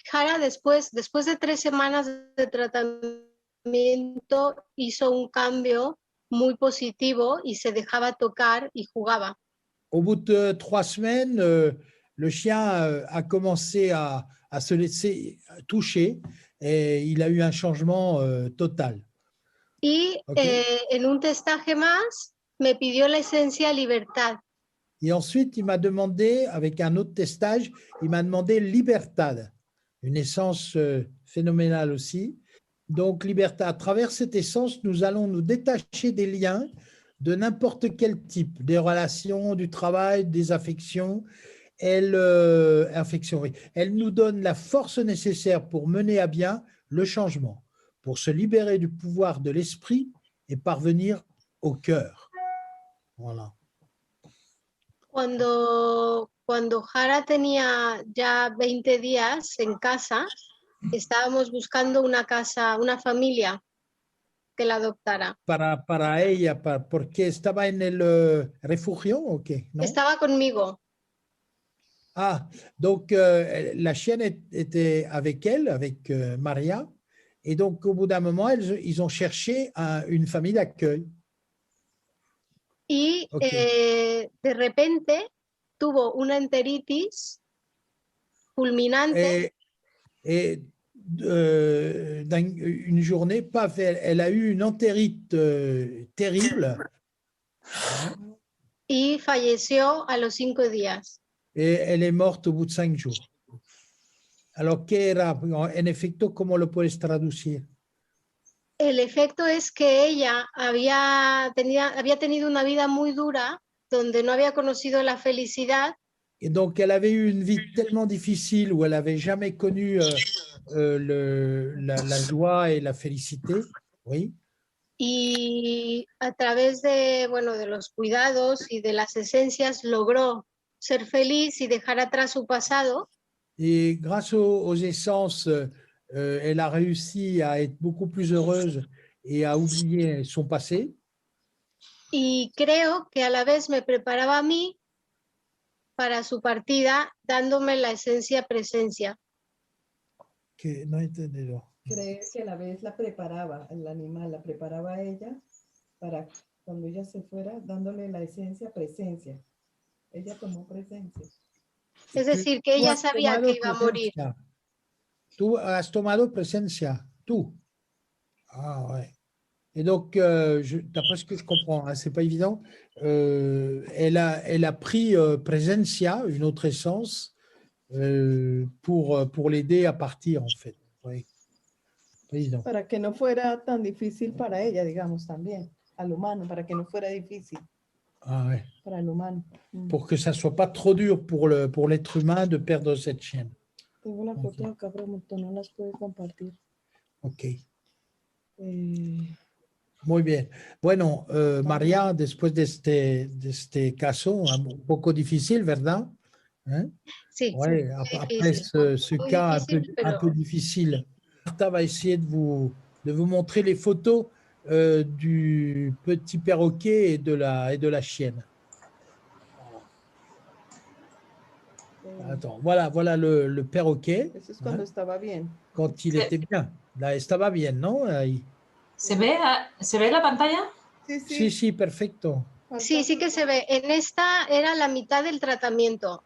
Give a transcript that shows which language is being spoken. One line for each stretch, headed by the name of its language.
Spanish: Jara, después de 3 semanas de tratamiento, hizo un cambio muy positivo y se dejaba tocar y jugaba.
French: Au bout de 3 semaines, le chien a commencé à se laisser toucher et il a eu un changement total.
Spanish: Y en un testaje más me pidió la esencia libertad.
French: Et ensuite, il m'a demandé, avec un autre testage, il m'a demandé Libertad, une essence phénoménale aussi. Donc, Libertad, à travers cette essence, nous allons nous détacher des liens de n'importe quel type, des relations, du travail, des affections. Elle nous donne la force nécessaire pour mener à bien le changement, pour se libérer du pouvoir de l'esprit et parvenir au cœur. Voilà.
Spanish: Cuando Jara tenía ya 20 días en casa, estábamos buscando una casa, una familia que la adoptara. Para ella, porque estaba en el refugio o qué, ¿no? Estaba conmigo.
French: Ah, donc la chienne était avec elle, avec Maria, et donc au bout d'un moment, ils ont cherché une famille d'accueil.
Spanish: Y Ok. de repente tuvo una enteritis fulminante
French: Et une journée, paf, elle a eu une entérite terrible
Spanish: y falleció a los 5 días.
French: et elle est morte au bout de 5 jours.
Spanish: Alors, ¿qué era? En efecto, ¿cómo lo puedes traducir? El efecto es que ella había tenido una vida muy dura, donde no había conocido la felicidad.
French: Et donc, elle avait eu une vie tellement difficile où elle n'avait jamais connu la joie et la félicité. Oui.
Spanish: Y a través de, bueno, de los cuidados y de las esencias logró ser feliz y dejar atrás su pasado.
French: Et grâce aux essences, elle a réussi à être beaucoup plus heureuse et à oublier son passé.
Spanish: Y creo que a la vez me preparaba a mí para su partida, dándome la esencia presencia. Que no he entendido. Cree que a la vez la preparaba, el animal la preparaba a ella para cuando ella se fuera, dándole la esencia presencia. Ella tomó presencia. Es decir, que ella sabía que iba a morir. Tú has tomado presencia, tú.
French: Ah ouais. Et donc, d'après ce que je comprends, hein, c'est pas évident, elle a pris presencia, une autre essence, pour l'aider à partir, en fait. Oui. Pas évident.
Spanish: Para que no fuera tan difícil para ella, digamos, también, al humano, para que no fuera difícil
French: Ah ouais.
Spanish: para el humano.
French: Pour que ça soit pas trop dur pour l'être humain de perdre cette chienne.
Spanish: Tengo una foto acá, pero no las puedo compartir. Ok. Muy bien. Bueno, María, después de este caso un poco difícil, ¿verdad? ¿Eh? Sí.
French: Ouais,
Spanish: sí,
French: après
Spanish: difícil.
French: ce
Spanish: Muy
French: cas
Spanish: difícil,
French: un peu difficile, Martha va essayer de vous montrer les photos du petit perroquet et de la chienne. Attends, voilà le perroquet.
Spanish: Eso es cuando estaba bien.
French: Quand il était bien. Là,
Spanish: estaba bien, ¿no? Ahí. ¿Se ve la pantalla? Sí, sí, perfecto. Sí, sí que se ve. En esta era la mitad del tratamiento.